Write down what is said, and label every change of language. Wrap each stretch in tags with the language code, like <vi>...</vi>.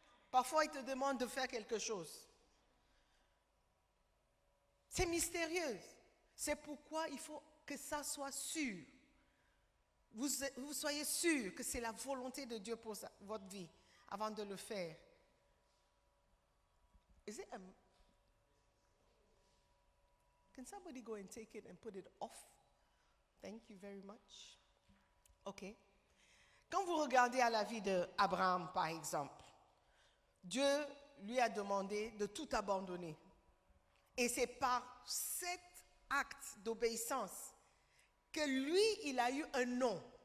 <fr>Parfois, il te demande de faire quelque chose. C'est mystérieux. C'est pourquoi il faut que ça soit sûr. Vous soyez sûr que c'est la volonté de Dieu pour votre vie avant de le faire.</fr> <en>Can somebody go and take it and put it off? Thank you very much. OK.</en> <fr>Quand vous regardez à la vie d'Abraham, par exemple, Dieu lui a demandé de tout abandonner. Et c'est par cet acte d'obéissance que lui, il a eu un nom.</fr>